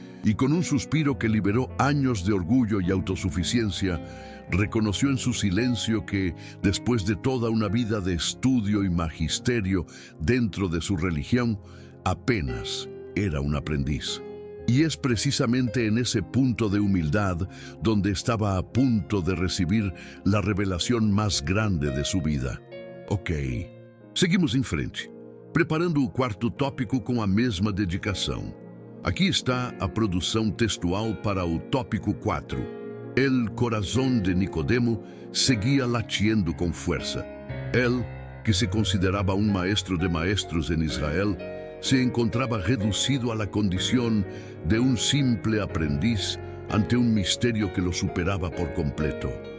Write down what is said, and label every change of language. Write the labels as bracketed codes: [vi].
[es] Y con un suspiro que liberó años de orgullo y autosuficiencia, reconoció en su silencio que, después de toda una vida de estudio y magisterio dentro de su religión, apenas era un aprendiz. Y es precisamente en ese punto de humildad donde estaba a punto de recibir la revelación más grande de su vida. [pt] Ok, seguimos em frente, preparando o quarto tópico com a mesma dedicação. Aqui está a produção textual para o tópico 4. [es] El corazón de Nicodemo seguía latiendo con fuerza. Él, que se consideraba un maestro de maestros en Israel, se encontraba reducido a la condición de un simple aprendiz ante un misterio que lo superaba por completo.